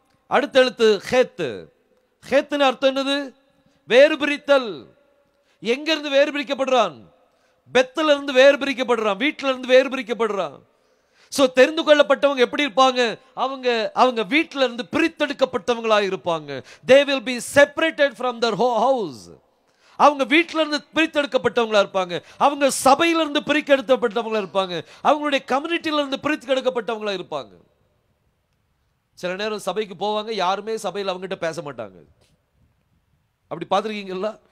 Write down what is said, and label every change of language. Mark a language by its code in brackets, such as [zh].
[ta] அடுத்த எழுத்து ஹெத். ஹெத்னு அர்த்தம் என்னது? வேறு பிரித்தல். எங்க இருந்து வேறு பிரிக்கப்படுறான்? பெத்துல இருந்து வேறு பிரிக்கப்படுறான், வீட்டில இருந்து வேறு பிரிக்கப்படுறான். சோ தெரிந்து கொள்ளப்பட்டவங்க எப்படி இருப்பாங்க? அவங்க வீட்டில இருந்து பிரித்தெடுக்கப்பட்டவங்களா இருப்பாங்க. [en] They will be separated from their house. [ta] அவங்க வீட்டில இருந்து பிரித்தெடுக்கப்பட்டவங்களா இருப்பாங்க. அவங்க சபையில இருந்து பிரித்தெடுக்கப்பட்டவங்களா இருப்பாங்க. அவங்களுடைய கம்யூனிட்டியில இருந்து பிரித்தெடுக்கப்பட்டவங்களா இருப்பாங்க. சில நேரம் சபைக்கு போவாங்க, யாருமே சபையில் அவங்ககிட்ட பேச மாட்டாங்க. அப்படி பார்த்துருக்கீங்களா?